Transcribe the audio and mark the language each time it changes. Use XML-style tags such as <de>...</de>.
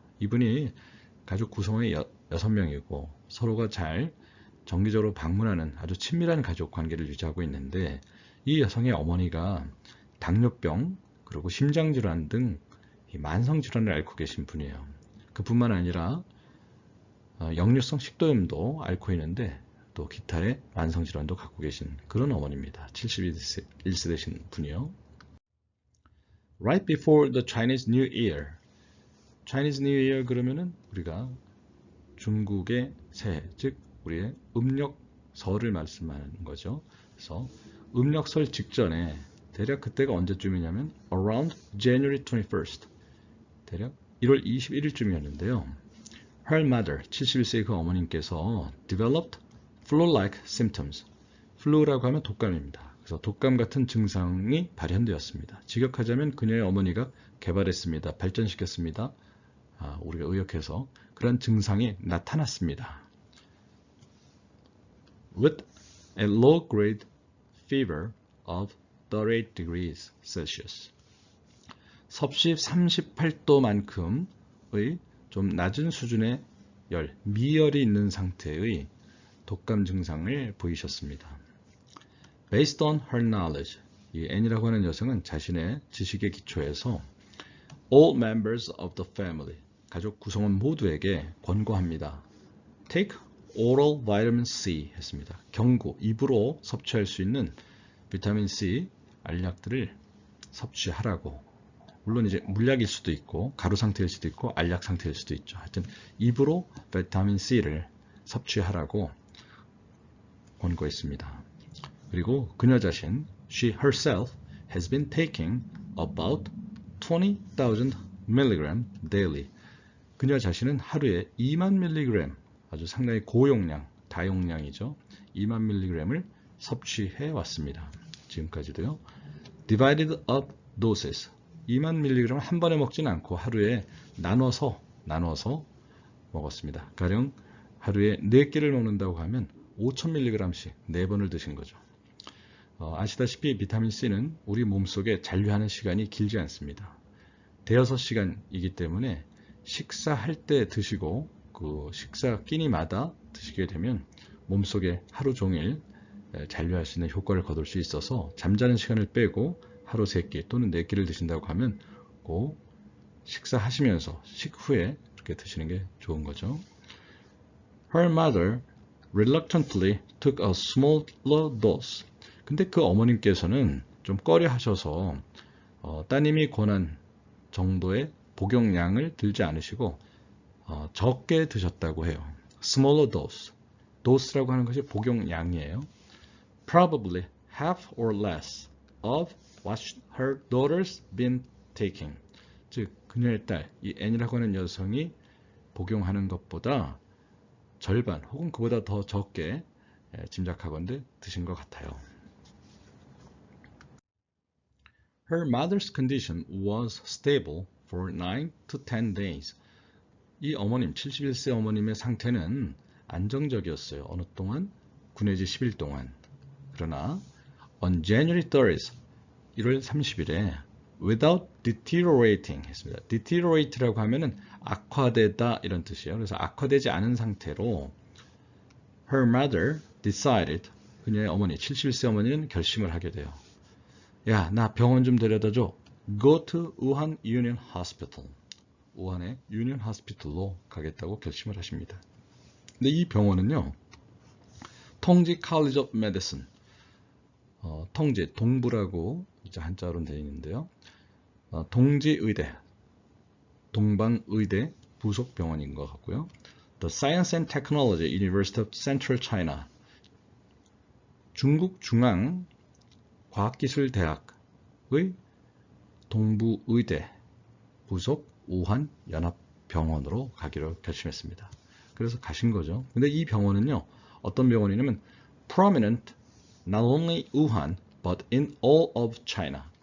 <ko>이분이 가족 구성원이 6명이고 서로가 잘 정기적으로 방문하는 아주 친밀한 가족 관계를 유지하고 있는데 이 여성의 어머니가 당뇨병 그리고 심장질환 등 만성질환을 앓고 계신 분이에요. 그뿐만 아니라 역류성 식도염도 앓고 있는데 또 기타의 만성질환도 갖고 계신 그런 어머니입니다. 71세 되신 분이요.</ko> <en>Right before the Chinese New Year.</en> <ko>Chinese New Year 그러면은 우리가 중국의 새해, 즉 우리의 음력설을 말씀하는 거죠. 그래서 음력설 직전에 대략 그때가 언제쯤이냐면</ko> <en>around January 21st.</en> <ko>대략 1월 21일쯤이었는데요.</ko> <en>Her mother,</en> <ko>71세의 그 어머님께서</ko> <en>developed flu-like symptoms.</en> <ko>flu라고 하면 독감입니다. 그래서 독감 같은 증상이 발현되었습니다. 직역하자면 그녀의 어머니가 개발했습니다. 발전시켰습니다. 우리가 의역해서 그런 증상이 나타났습니다.</ko> <en>With a low grade fever of 38 degrees Celsius.</en> <ko>섭씨 38도만큼의 좀 낮은 수준의 열, 미열이 있는 상태의 독감 증상을 보이셨습니다.</ko> <en>Based on her knowledge,</en> <ko>이 N이라고 하는 여성은 자신의 지식의 기초에서</ko> <en>all members of the family,</en> <ko>가족 구성원 모두에게 권고합니다.</ko> <en>Take oral vitamin C</en> <ko>했습니다. 경구, 입으로 섭취할 수 있는 비타민 C 알약들을 섭취하라고. 물론 이제 물약일 수도 있고 가루 상태일 수도 있고 알약 상태일 수도 있죠. 하여튼 입으로 비타민 C를 섭취하라고 권고했습니다. 그리고 그녀 자신,</ko> <en>she herself has been taking about 20,000 mg daily.</en> <ko>그녀 자신은 하루에 2만 mg, 아주 상당히 고용량, 다용량이죠. 2만 mg을 섭취해 왔습니다. 지금까지도요.</ko> <en>Divided up doses.</en> <ko>2만 mg 한 번에 먹지는 않고 하루에 나눠서 먹었습니다. 가령 하루에 4끼를 먹는다고 하면 5,000mg씩 4번을 드신 거죠. 아시다시피 비타민C는 우리 몸속에 잔류하는 시간이 길지 않습니다. 대여섯 시간이기 때문에 식사할 때 드시고 그 식사 끼니마다 드시게 되면 몸속에 하루 종일 잔류할 수 있는 효과를 거둘 수 있어서 잠자는 시간을 빼고 하루 3끼 또는 4끼를 드신다고 하면 꼭 식사하시면서 식후에 그렇게 드시는 게 좋은 거죠.</ko> <en>Her mother reluctantly took a smaller dose.</en> <ko>근데 그 어머님께서는 좀 꺼려 하셔서 따님이 권한 정도의 복용량을 들지 않으시고 적게 드셨다고 해요.</ko> <en>smaller dose.</en> <ko>dose라고 하는 것이 복용량이에요.</ko> <en>probably half or less of what her daughter's been taking.</en> <ko>즉 그녀의 딸, 이 N이라고 하는 여성이 복용하는 것보다 절반 혹은 그보다 더 적게 짐작하건대 드신 것 같아요.</ko> <en>Her mother's condition was stable for 9 to 10 days.</en> <ko>이 어머님, 71세 어머님의 상태는 안정적이었어요. 어느 동안? 9 내지 10일 동안. 그러나</ko> <en>on January 30th,</en> <ko>1월 30일에</ko> <en>without deteriorating</en> <ko>했습니다. deteriorate라고 하면은 악화되다 이런 뜻이에요. 그래서 악화되지 않은 상태로</ko> <en>her mother decided,</en> <ko>그녀의 어머니, 71세 어머니는 결심을 하게 돼요. 야, 나 병원 좀 데려다줘.</ko> <en>Go to Wuhan Union Hospital.</en> <ko>우한의 유니언 하스피털로 가겠다고 결심을 하십니다. 근데 이 병원은요, 통지 College of Medicine, 통지, 동부라고 이제 한자로는 되어 있는데요. 동지의대, 동방의대 부속 병원인 것 같고요.</ko> <en>The Science and Technology University of Central China,</en> <ko>중국 중앙 과학기술대학의 동부의대 부속 우한 연합병원으로 가기로 결심했습니다. 그래서 가신 거죠. 근데 이 병원은요, 어떤 병원이냐면</ko> <en>prominent not only Wuhan but in all of China.</en>